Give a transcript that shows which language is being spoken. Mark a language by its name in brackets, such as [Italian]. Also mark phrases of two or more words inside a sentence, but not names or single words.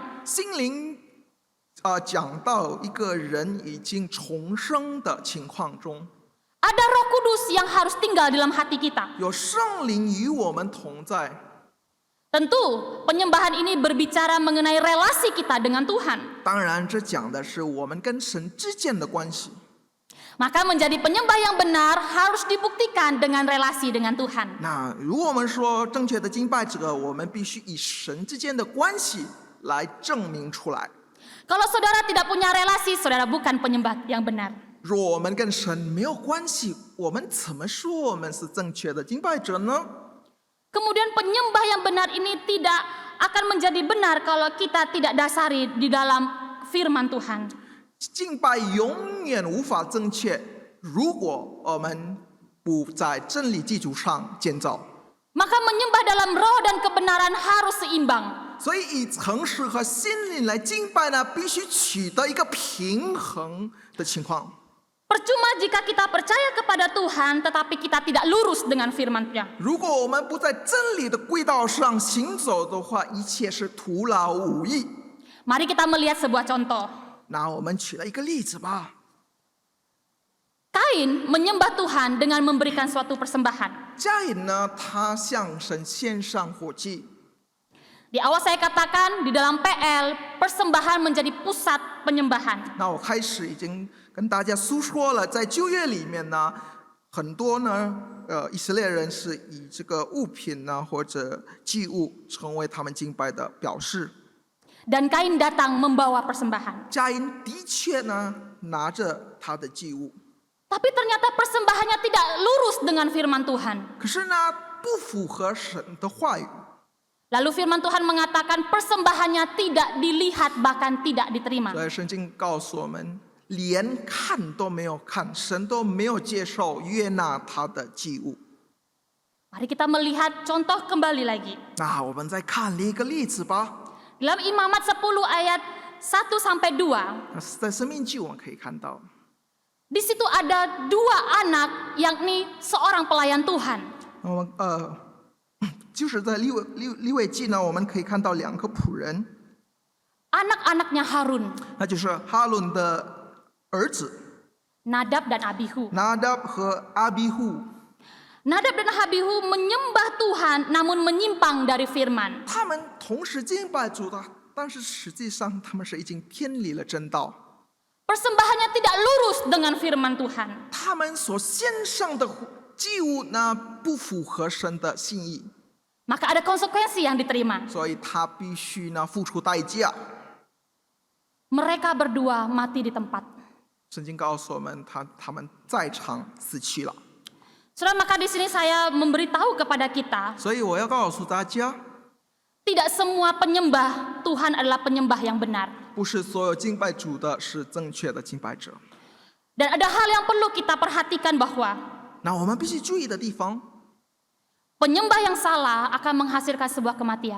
[Chinese] 心灵讲到一个人已经重生的情况中， [Indonesian] Ada Roh Kudus yang harus tinggal dalam hati kita. [Chinese] 有圣灵与我们同在。 [Indonesian] Tentu penyembahan ini berbicara mengenai relasi kita dengan Tuhan. [Chinese] 当然，这讲的是我们跟神之间的关系。 [Indonesian] Maka menjadi penyembah yang benar harus dibuktikan dengan relasi dengan Tuhan. [Chinese] 那如果我们说正确的敬拜者，我们必须以神之间的关系来证明出来。 [Indonesian] Kalau saudara tidak punya relasi, saudara bukan penyembah yang benar. [Chinese] 若我们跟神没有关系，我们怎么说我们是正确的敬拜者呢？ [Indonesian] Kemudian penyembah yang benar ini tidak akan menjadi benar kalau kita tidak dasari di dalam firman Tuhan. [Chinese] 敬拜永远无法正确，如果我们不在真理基础上建造。 [Indonesian] Maka menyembah dalam roh dan kebenaran harus seimbang. [Chinese] 所以以诚实和心灵来敬拜呢，必须取得一个平衡的情况。 [Indonesian] Percuma jika kita percaya kepada Tuhan tetapi kita tidak lurus dengan firman-Nya. [Chinese] 如果我们不在真理的轨道上行走的话，一切是徒劳无益。 [Indonesian] Mari kita melihat sebuah contoh. [Chinese] 那我们举了一个例子吧。 [Indonesian] Kain menyembah Tuhan dengan memberikan suatu persembahan. [Chinese] 加隐呢，他向神献上火祭， [Indonesian] Di awal saya katakan di dalam PL persembahan menjadi pusat penyembahan. [Chinese] 那我开始已经跟大家诉说了，在旧约里面呢，很多呢，以色列人是以这个物品呢或者祭物成为他们敬拜的表示。 [Indonesian] Dan Kain datang membawa persembahan. [Chinese] 加因的确呢拿着他的祭物， [Indonesian] Tapi ternyata persembahannya tidak lurus dengan firman Tuhan. [Chinese] 可是呢不符合神的话语。 [Indonesian] Lalu firman Tuhan mengatakan persembahannya tidak dilihat bahkan tidak diterima. [Chinese] 所以圣经告诉我们，连看都没有看，神都没有接受悦纳他的祭物。 [Indonesian] Mari kita melihat contoh kembali lagi. [Chinese] 那我们再看另一个例子吧。 [Indonesian] Dalam Imamat 10 ayat 1 sampai 2, [Chinese] 在生命记我们可以看到， [Indonesian] di situ ada 2 anak yakni seorang pelayan Tuhan. [Chinese] 我们就是在利未记呢，我们可以看到2个仆人， [Indonesian] Anak-anaknya Harun, [Chinese] 那就是哈伦的儿子 [Indonesian] Nadab dan Abihu. [Chinese] 拿达和阿比户。 [Indonesian] Nadab dan Abihu menyembah Tuhan namun menyimpang dari firman. [Chinese] 他们同时敬拜主的，但是实际上他们是已经偏离了真道。 [Indonesian] Persembahannya tidak lurus dengan firman Tuhan. [Chinese] 他们所献上的祭物呢，不符合神的心意， [Indonesian] Maka ada konsekuensi yang diterima. [Chinese] 所以他必须呢付出代价。 [Indonesian] Mereka berdua mati di tempat. [Chinese] 圣经告诉我们，他们在场死去了。 [Indonesian] Saudara, maka di sini saya memberitahu kepada kita, [Chinese] 所以我要告诉大家， [Indonesian] tidak semua penyembah Tuhan adalah penyembah yang benar. [Chinese] 不是所有敬拜主的是正确的敬拜者。 [Indonesian] Dan ada hal yang perlu kita perhatikan bahwa [Chinese] 那我们必须注意的地方， [Indonesian] penyembah yang salah akan menghasilkan sebuah kematian.